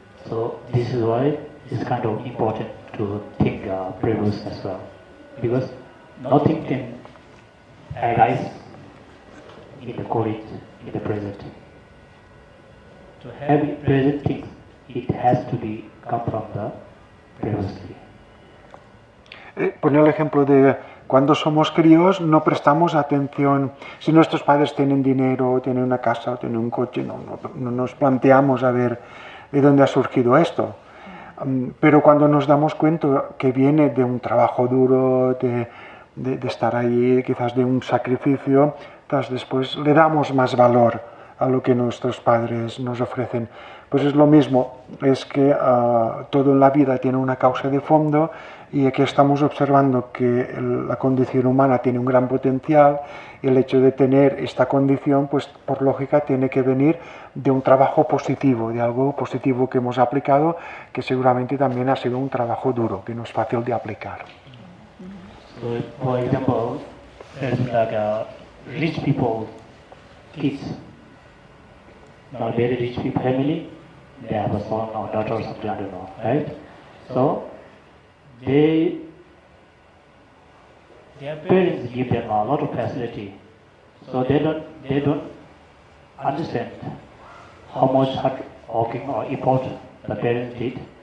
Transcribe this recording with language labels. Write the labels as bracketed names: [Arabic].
[English] So this is why it's kind of important to think previous as well, because nothing can arise in the current, in the present. To have present things, it has to be come from the previously. [Spanish] Ponía el ejemplo de cuando somos críos no prestamos atención. Si nuestros padres tienen dinero, tienen una casa o tienen un coche, no nos planteamos a ver de dónde ha surgido esto. Pero cuando nos damos cuenta que viene de un trabajo duro, de estar ahí, quizás de un sacrificio, entonces después le damos más valor a lo que nuestros padres nos ofrecen. Pues es lo mismo, es que todo en la vida tiene una causa de fondo y aquí estamos observando que la condición humana tiene un gran potencial y el hecho de tener esta condición, pues por lógica tiene que venir de un trabajo positivo, de algo positivo que hemos aplicado, que seguramente también ha sido un trabajo duro, que no es fácil de aplicar. [English] So, for example, there's like rich people, kids, not very rich people family, they have a son or daughter or something, I don't know, right? So, their parents give them a lot of facility, so they don't understand how much hard working or effort the parents did.